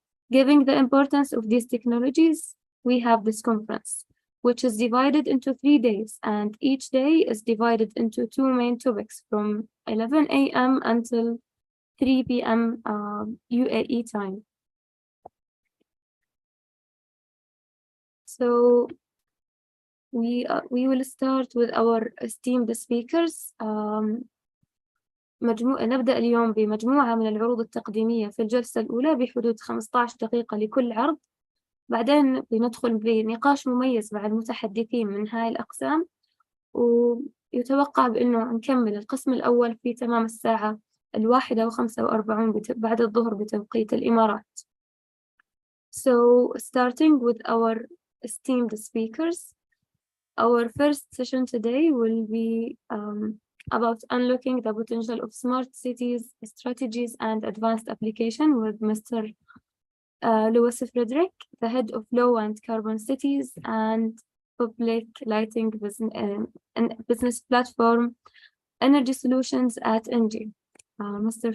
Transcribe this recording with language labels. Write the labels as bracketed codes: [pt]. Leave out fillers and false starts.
[en] Given the importance of these technologies, we have this conference, which is divided into 3 days, and each day is divided into 2 main topics from 11 a.m. until 3 p.m. UAE time. So we will start with our esteemed speakers. [ar] نبدأ اليوم بمجموعة من العروض التقديمية في الجلسة الأولى بحدود 15 دقيقة لكل عرض. بعدين بندخل بنقاش مميز مع المتحدثين من هاي الأقسام، ويتوقع بأنه نكمل القسم الأول في تمام الساعة 1:45 بعد الظهر بتوقيت الإمارات. [en] So starting with our esteemed speakers, our first session today will be about unlocking the potential of smart cities, strategies, and advanced application with Mr. Lewis Frederick, the head of Low and Carbon Cities and Public Lighting Business Platform Energy Solutions at NG. Mr.